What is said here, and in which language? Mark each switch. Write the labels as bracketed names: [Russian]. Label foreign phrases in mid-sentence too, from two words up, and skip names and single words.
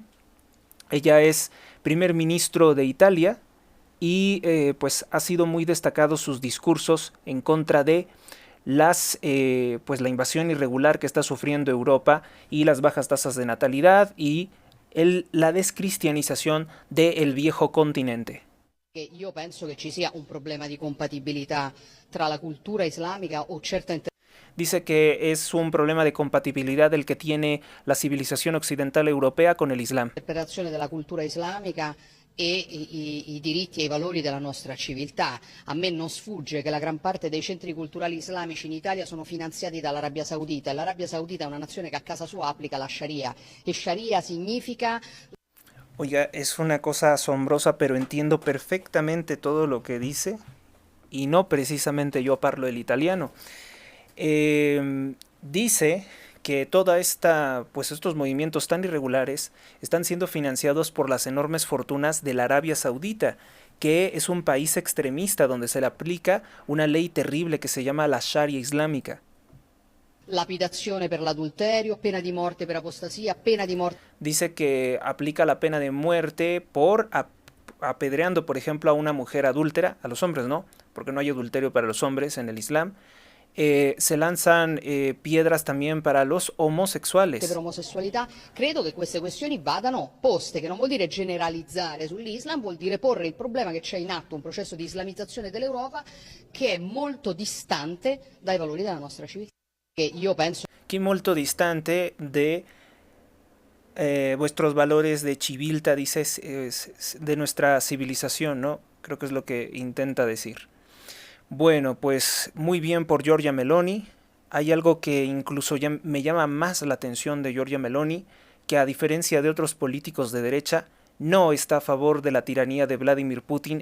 [Spanish] Ella es primer ministro de Italia y pues ha sido muy destacado sus discursos en contra de pues la invasión irregular que está sufriendo Europa y las bajas tasas de natalidad y la descristianización del viejo continente. [Italian] Io penso che ci sia un problema di compatibilità tra la cultura islamica o certa. [Spanish] Dice que es un problema de compatibilidad el que tiene la civilización occidental europea con el Islam. [Italian] Interpretazione della cultura islamica e i diritti e i valori della nostra civiltà. A me non sfugge che la gran parte dei centri culturali islamici in Italia sono finanziati dall'Arabia Saudita, e l'Arabia Saudita è una nazione che a casa sua applica la Sharia, e Sharia significa... [Spanish] Oiga, es una cosa asombrosa, pero entiendo perfectamente todo lo que dice, y no precisamente yo parlo el italiano. Dice que pues estos movimientos tan irregulares están siendo financiados por las enormes fortunas de la Arabia Saudita, que es un país extremista donde se le aplica una ley terrible que se llama la Sharia islámica. [Italian] Lapidazione per l'adulterio, pena di morte per apostasia, pena di morte. [Spanish] Dice que aplica la pena de muerte por apedreando, por ejemplo, a una mujer adúltera, a los hombres no, porque no hay adulterio para los hombres en el Islam. Se lanzan piedras también para los homosessuali. [Italian] Per omosessualità, credo che queste questioni vadano poste, che non vuol dire generalizzare sull'Islam, vuol dire porre il problema che c'è in atto un processo di islamizzazione dell'Europa che è molto distante dai valori della nostra civiltà. Che io penso che molto distante [Spanish] de vuestros valores de civiltà, dices, de nuestra civilización, ¿no? Creo que es lo que intenta decir. Bueno, pues muy bien por Giorgia Meloni. Hay algo que incluso ya me llama más la atención de Giorgia Meloni, que a diferencia de otros políticos de derecha, no está a favor de la tiranía de Vladimir Putin.